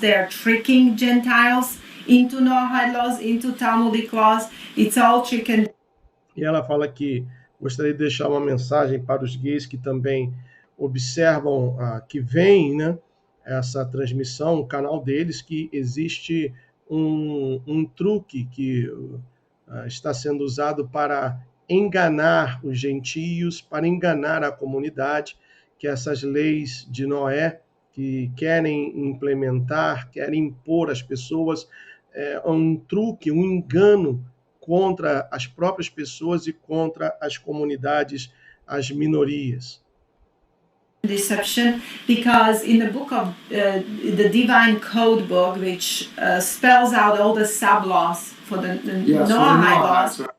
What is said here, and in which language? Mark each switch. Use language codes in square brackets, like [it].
[en] They're tricking Gentiles into Noahide laws, into Talmudic laws. It's all chicken. [pt] E ela fala que gostaria de deixar uma mensagem para os gays que também observam, que veem, né, essa transmissão, o canal deles, que existe um truque que está sendo usado para enganar os gentios, para enganar a comunidade, que essas leis de Noé que querem implementar, querem impor às pessoas, um truque, um engano contra as próprias pessoas e contra as comunidades, as minorias. [en] Deception, because in the book of the Divine Code book, which spells out all the sub-laws for the Noahide laws.